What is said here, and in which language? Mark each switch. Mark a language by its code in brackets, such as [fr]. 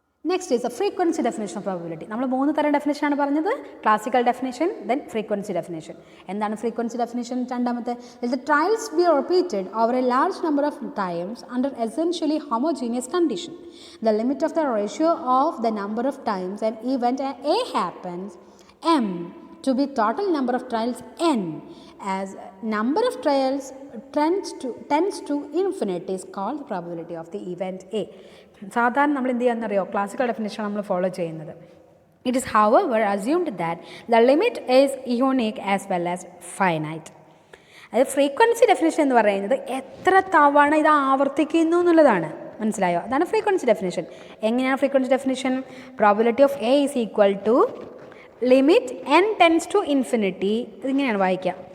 [en] Next is a frequency definition of probability. [ml] നമ്മൾ 3 തരം ഡെഫിനേഷനാണ് പറഞ്ഞത്. Classical definition, then frequency definition. എന്താണ് ഫ്രീക്വൻസി ഡെഫിനേഷൻ? [en] രണ്ടാമത്തെ, the trials be repeated over a large number of times under essentially homogeneous condition. The limit of the ratio of the number of times and event A happens m to be total number of trials n, as number of trials tends to infinity is called the probability of the event A. [ml] സാധാരണ നമ്മൾ എന്ത് ചെയ്യാന്നറിയോ? Classical definition നമ്മൾ follow ചെയ്യുന്നത്. [en] It is however assumed that the limit is unique as well as finite. [ml] അതായത് frequency definition എന്ന് പറയുന്നത് എത്ര തവണ ഇത് ആവർത്തിക്കുന്നു എന്നുള്ളതാണ്. മനസ്സിലായോ? അതാണ് ഫ്രീക്വൻസി ഡെഫിനേഷൻ. എങ്ങനെയാണ് frequency definition? [en] Probability of A is equal to limit n tends to infinity. [ml] ഇതിങ്ങനെയാണ് വായിക്കുക.